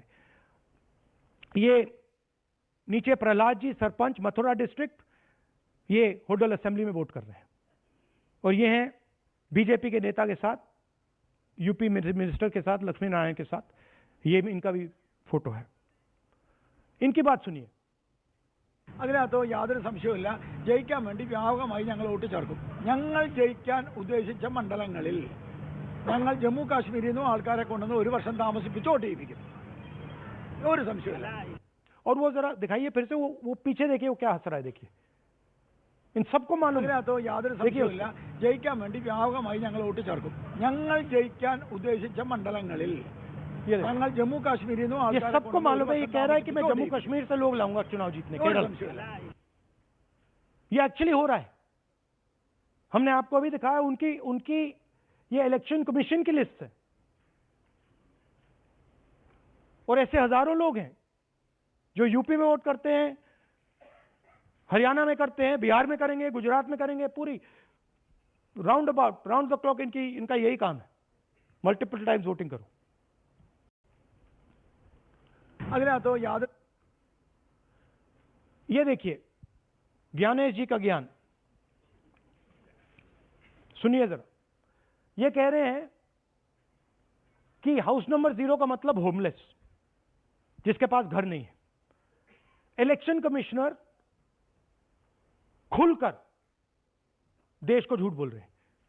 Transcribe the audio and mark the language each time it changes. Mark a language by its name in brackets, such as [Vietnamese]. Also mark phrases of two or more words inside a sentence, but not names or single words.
[Hindi] ये नीचे प्रहलाद जी, सरपंच मथुरा डिस्ट्रिक्ट, ये होडल असेंबली में वोट कर रहे हैं। और ये हैं बीजेपी के नेता के साथ, यूपी मिनिस्टर के साथ, लक्ष्मी नारायण के साथ। ये इनका भी फोटो है। इनकी बात सुनिए। [Malayalam] അതിനകത്ത് യാതൊരു സംശയവുമില്ല. ജയിക്കാൻ വേണ്ടി വ്യാപകമായി ഞങ്ങൾ വോട്ട് ചേർക്കും. ഞങ്ങൾ ജയിക്കാൻ ഉദ്ദേശിച്ച മണ്ഡലങ്ങളിൽ ഞങ്ങൾ ജമ്മു കാശ്മീരിൽ നിന്നും ആൾക്കാരെ കൊണ്ടുവന്ന് ഒരു വർഷം താമസിപ്പിച്ച് വോട്ട് ചെയ്യിപ്പിക്കും. ഒരു സംശയമില്ല. [Hindi] और वो जरा दिखाइए फिर से, वो पीछे देखिए, वो क्या हंस रहा है, देखिए. इन सबको मालूम है. [Malayalam] അതിനകത്ത് യാതൊരു സംശയവുമില്ല. ജയിക്കാൻ വേണ്ടി വ്യാപകമായി ഞങ്ങൾ വോട്ട് ചേർക്കും. ഞങ്ങൾ ജയിക്കാൻ ഉദ്ദേശിച്ച മണ്ഡലങ്ങളിൽ ഞങ്ങൾ ജമ്മു കാശ്മീരിൽ നിന്നും [Hindi] ये [Malayalam] ആൾക്കാരെ [Hindi] सबको मालूम है. ये कह रहा है कि मैं जम्मू कश्मीर से लोग लाऊंगा चुनाव जीतने, केरल. ये एक्चुअली हो रहा है. हमने आपको अभी दिखाया, उनकी ये [English] election commission [Hindi] की लिस्ट है. और ऐसे हजारों लोग हैं जो यूपी में वोट करते हैं, हरियाणा में करते हैं, बिहार में करेंगे, गुजरात में करेंगे, पूरी [English] round the clock [Hindi] इनका यही काम है. [English] multiple times voting करो. [Malayalam] അതിനകത്ത് യാതൊരു [Hindi] ये देखिए ज्ञानेश जी का ज्ञान सुनिए जरा. ये कह रहे हैं कि [English] house number [Hindi] 0 का मतलब होमलेस, जिसके पास घर नहीं है. [English] election commissioner [Hindi] खुलकर देश को झूठ बोल रहे हैं.